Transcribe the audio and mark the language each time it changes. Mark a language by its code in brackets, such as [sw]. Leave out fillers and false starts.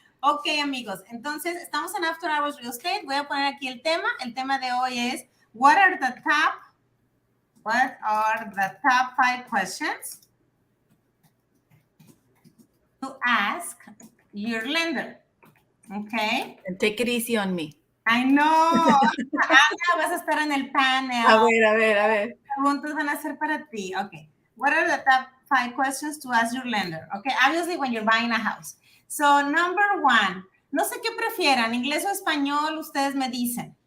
[es] Ok, amigos, entonces estamos en After Hours Real Estate, voy a poner aquí el tema de hoy es, [en] what are the top 5 questions to ask your lender? Okay. And take it easy on me. I know. [es] Ana, vas a estar en el panel. A ver, a ver, a ver. Preguntas van a ser para ti. [en] Okay. What are the top 5 questions to ask your lender? Okay. Obviously, when you're buying a house. So, number 1. [es] No sé qué prefieran, inglés o español, ustedes me dicen.